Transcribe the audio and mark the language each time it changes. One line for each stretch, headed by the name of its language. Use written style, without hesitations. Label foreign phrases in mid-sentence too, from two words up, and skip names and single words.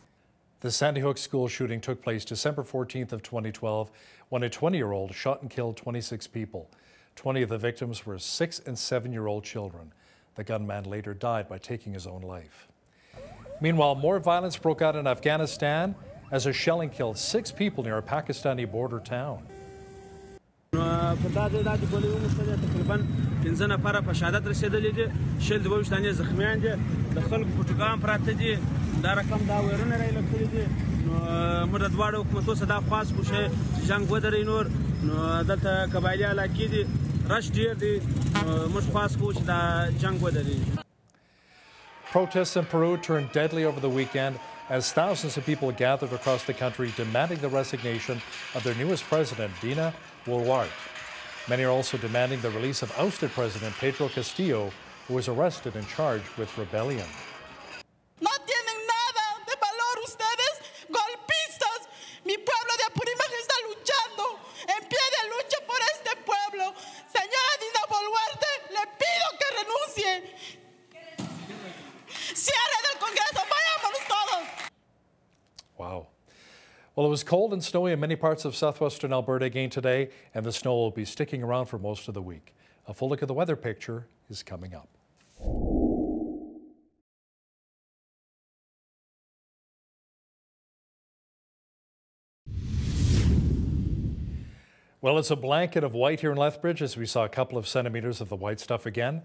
English: The Sandy Hook school shooting took place December 14th of 2012 when a 20-year-old shot and killed 26 people. 20 of the victims were 6- and 7-year-old children. The gunman later died by taking his own life. Meanwhile, more violence broke out in Afghanistan as a shelling killed 6 people near a Pakistani border town.
Pashto: په دا ځای د ګولۍ وموښتلې تقریبا 15 نفره په شهادت رسېدلي دي 22 تنې زخمیان دي د خلکو پټوګان پراته دي دا رقم دا ویرونه رایله کړي دي نو موږ د دواړو حکومتو څخه دا خواست کوو چې جنګ ودرېږي نور نو دلته قبایلي علاقې دي رش ډېر دي موږ خواست کوو چې دا جنګ ودرېږي.
English: Protests in Peru turned deadly over the weekend as thousands of people gathered across the country demanding the resignation of their newest president, Dina Boluarte. Many are also demanding the release of ousted President Pedro Castillo, who was arrested and charged with rebellion.
Spanish: No tienen nada de valor ustedes, golpistas. Mi pueblo de Apurímac está luchando en pie de lucha por este pueblo. Señora Dina Boluarte, le pido que renuncie. Cierre del Congreso, vayámonos todos.
English: Wow. Well, it was cold and snowy in many parts of southwestern Alberta again today, and the snow will be sticking around for most of the week. A full look at the weather picture is coming up. Well, it's a blanket of white here in Lethbridge as we saw a couple of centimeters of the white stuff again.